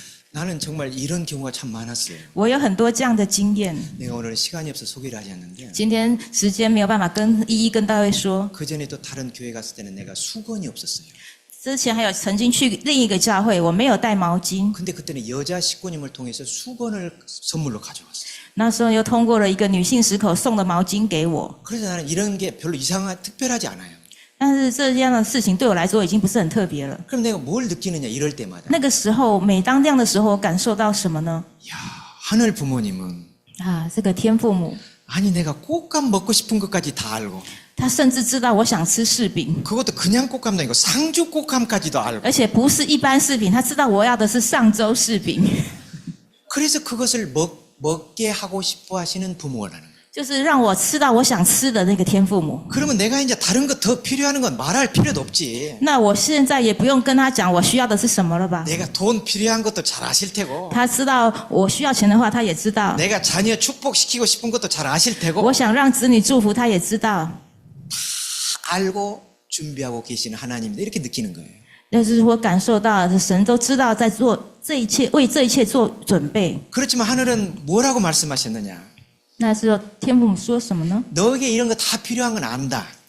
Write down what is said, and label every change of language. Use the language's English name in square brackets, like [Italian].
[Korean] 나는 정말 이런 경우가 참 많았어요. [Chinese] 我有很多这样的经验。 [Korean] 내가 오늘 시간이 없어 소개를 하지 않는데 [Chinese] 今天时间没有办法一一跟大卫说。 [Korean] 그 전에 또 다른 교회 갔을 때는 내가 수건이 없었어요. [Chinese] 之前还有曾经去另一个教会，我没有带毛巾， [Korean] 근데 그때는 여자 식구님을 통해서 수건을 선물로 가져왔어요. [Chinese] 那时候又通过了一个女性食口送的毛巾给我。 [Korean] 그래서 나는 이런 게 별로 특별하지 않아요. [Chinese] 但是这样的事情对我来说已经不是很特别了。 [Korean] 그럼 내가 뭘 느끼느냐 이럴 때마다 [Chinese] 那个时候，每当这样的时候，我感受到什么呢？ [Korean] 야, 하늘 부모님은 [Chinese] 啊，这个天父母， [Korean] 아니 내가 꽃감 먹고 싶은 것까지 다 알고 [Chinese] 他甚至知道我想吃柿饼， [Korean] 그것도 그냥 꽃감도 아니고 상주 꽃감까지도 알고 [Chinese] 而且不是一般柿饼，他知道我要的是上周柿饼， [Korean] 그래서 그것을 먹게 하고 싶어 하시는 부모라는 거예요. [Chinese] 就是让我吃到我想吃的那个天父母。 [Korean] 그러면 내가 이제 다른 거 더 필요한 건 말할 필요도 없지. [Chinese] 那我现在也不用跟他讲我需要的是什么了吧？ [Korean] 내가 돈 필요한 것도 잘 아실 테고 [Chinese] 他知道我需要钱的话，他也知道。 [Korean] 내가 자녀 축복시키고 싶은 것도 잘 아실 테고 [Chinese] 我想让子女祝福，他也知道。 [Korean] 알고 준비하고 계시는 하나님이다 이렇게 느끼는 거예요. [Chinese] 就是我感受到神都知道在做这一切，为这一切做准备。 [Korean] 그렇지만 하늘은 뭐라고 말씀하셨느냐? [Chinese] 那是天父母说什么呢？ [Korean] 너에게 이런 거 다 필요한 건 안다.